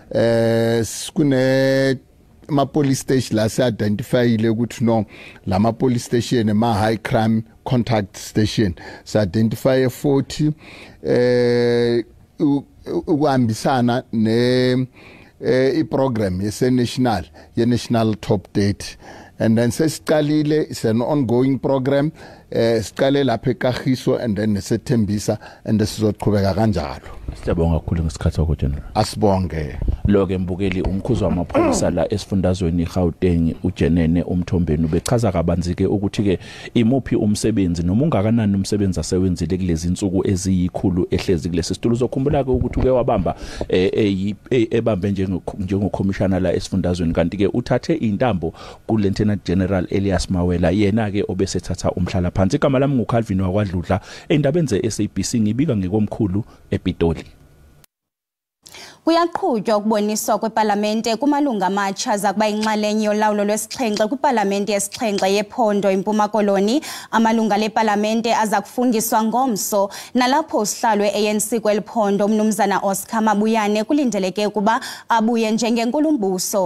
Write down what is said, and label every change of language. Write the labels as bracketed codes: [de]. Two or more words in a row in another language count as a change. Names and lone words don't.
[zu] kune ma police station la se identifyile ukuthi no la ma police station ma [en] high crime contact station [zu] se identify 40 ukuhambisana ne iprogram ye [en] national top date and then [zu] sesiqalile [en] is an ongoing program [zu] siqale lapha eKagiso [en] and then [zu] nesethembisa and sizoqhubeka kanjalo. Siyabonga kakhulu ngesikhathi sakho General. Asibonge. Lo-ke mbukeli umkhuzi wamaphoyisa la esifundazweni eGauteng uJenene uMthombeni ubechaza kabanzi-ke ukuthi-ke imuphi umsebenzi noma ungakanani umsebenzi asewenzile kulezi insuku eziyikhulu ehlezi kulesi situlo uzokhumbula-ke ukuthi uke wabamba ebambe njengokhomishana la esifundazweni kanti-ke uthathe intambo ku-Lieutenant General Elias Mawela yena-ke obesethatha umhlala phansi. Igama lami nguCalvin wakwaDludla endabeni ze-SABC ngibika ngekomkhulu ePitoli. [xh] Kuyaqhutywa ukuboniswa kwePalamente kumalunga amatsha zakuba inxalenye yolawulo lwesixhenxe kwiPalamente yesixhenxe yephondo eMpuma Koloni. Amalunga lePalamente aza kufundiswa ngomso nalapho usihlalo we-ANC kweli phondo umnumzana Oscar Mabuyane kulindeleke ukuba abuye njengenkulumbuso.